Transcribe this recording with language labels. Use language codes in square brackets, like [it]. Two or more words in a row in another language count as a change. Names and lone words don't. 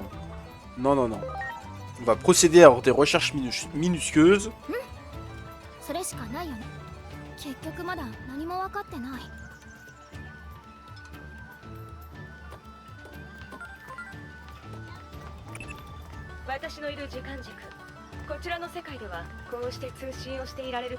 [fr] Non, non, non. On va procéder à des recherches minutieuses. [ja] 私のいる時間軸、こちらの世界ではこうして通信をしていられる。